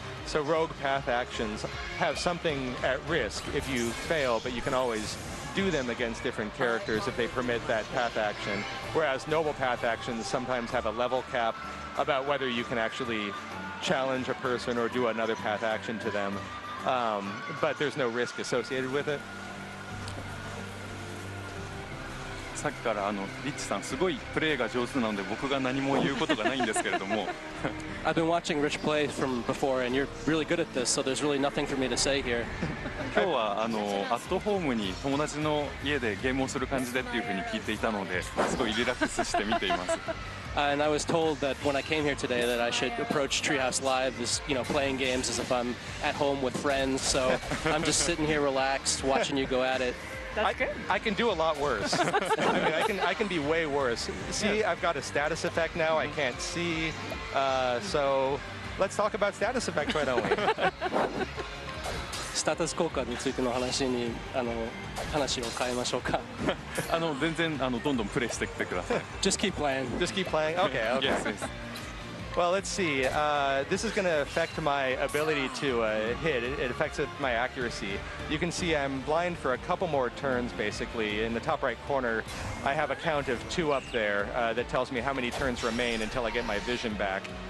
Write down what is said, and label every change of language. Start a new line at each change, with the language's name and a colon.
English: So rogue path actions have something at risk if you fail, but you can always do them against different characters if they permit that path action, whereas noble path actions sometimes have a level cap about whether you can actually challenge a person or do another path action to them, but there's no risk associated with it.
Japanese: さっきからリッチさんすごいプレーが上手なので僕が何も言うことがないんですけれども。
English: I've been watching Rich play from before, and you're really good at this, so there's really nothing for me to say here.
Japanese: 今日はアットホームに友達の家でゲームをする感じでっていうふうに聞いていたので、すごいリラックスして見ています。
English: And I was told that when I came here today that I should approach Treehouse Live as, playing games as if I'm at home with friends. So I'm just sitting here relaxed, watching you go at it. That's good. I can do a lot worse. I mean, I can be way worse. See, I've got a status effect now. I can't see. So let's talk about status effects, why don't we?
Japanese: スタータス効果についての話に話を変えましょうか。全然どんどんプレイしてきてください。
English: Just keep playing. Just keep playing? Okay, okay. Yes, yes. Well, let's see. This is going to affect my ability to hit. It affects my accuracy. You can see I'm blind for a couple more turns, basically. In the top right corner, I have a count of 2 up there that tells me how many turns remain until I get my vision back.